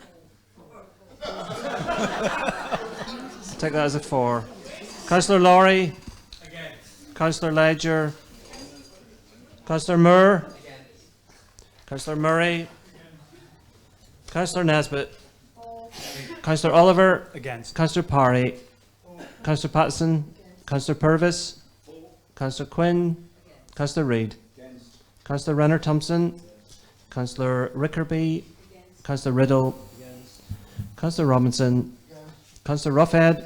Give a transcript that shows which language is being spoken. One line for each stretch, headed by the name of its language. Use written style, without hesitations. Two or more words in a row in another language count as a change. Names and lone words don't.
English: Take that as a 4. Councillor Lowry. Councillor Ledger. Councillor Moore. Councillor Murray. Councillor Nesbitt. Councillor Oliver. Against. Councillor Parry. Councillor Patterson. Councillor Purvis. Councillor Quinn. Councillor Reid. Councillor Renner Thompson. Councillor Rickerby. Councillor Riddle. Councillor Robinson. Councillor Roughhead.